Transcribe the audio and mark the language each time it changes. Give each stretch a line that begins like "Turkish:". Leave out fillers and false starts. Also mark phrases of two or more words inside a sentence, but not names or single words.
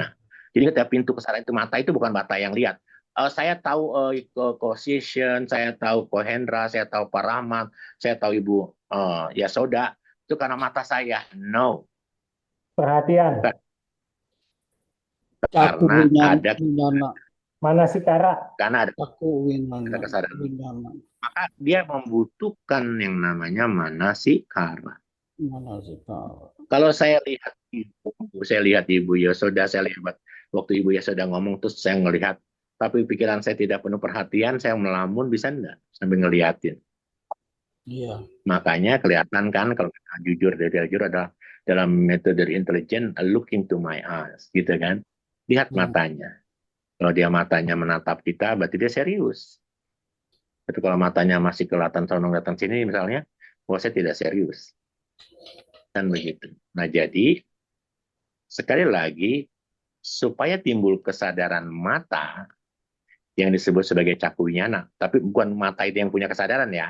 Indonesian: Jadi ketika pintu kesadaran itu mata itu bukan mata yang lihat. Saya tahu Ko-Sishen, saya tahu Kohendra, saya tahu Pak Rahmat, saya tahu Ibu Yasoda, itu karena mata saya. No. Perhatian. Caku Karena ada winyana. Manasikara. karena ada
Pali: Caku winyana.
Indonesian: kesadaran. Winyana. Maka dia membutuhkan yang namanya manasikara. Manasikara. Kalau saya lihat Ibu Yasoda, saya lihat waktu Ibu Yasoda ngomong terus saya ngelihat, tapi pikiran saya tidak penuh perhatian, saya melamun, bisa enggak sambil ngeliatin. Iya. Makanya kelihatan kan kalau kita jujur adalah dalam metode intelijen,
English: look into my eyes,
Indonesian: gitu kan. Lihat matanya. Kalau dia matanya menatap kita, berarti dia serius. Tapi kalau matanya masih kelihatan kelihatan sini misalnya, saya tidak serius. Dan begitu. Nah, jadi sekali lagi, supaya timbul kesadaran mata yang disebut sebagai
Pali: caku winyana,
Indonesian: tapi bukan mata itu yang punya kesadaran ya.